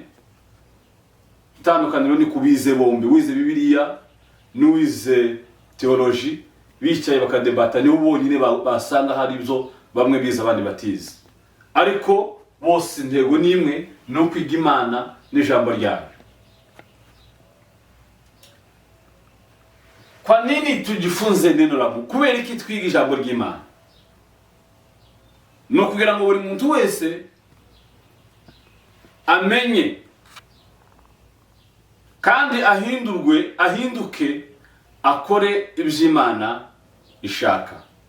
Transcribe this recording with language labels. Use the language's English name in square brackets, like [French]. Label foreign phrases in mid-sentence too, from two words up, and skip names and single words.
[Kinyarwanda] Itandukaniro ni kubize bombi, wize Bibiliya n'uwize theology, bicaye bakadebata, niho bonyine basanga hari ibyo bamwe bize abandi batize, ariko bose intego nimwe no kwiga Imana n'ijambo ryayo. [Swahili] Kwa nini tujifunze neno la Mungu? [Kinyarwanda] Kubera iki twiga ijambo ry'Imana? No kugira ngo buri muntu wese amenye kandi ahinduke akore iby'Imana ishaka.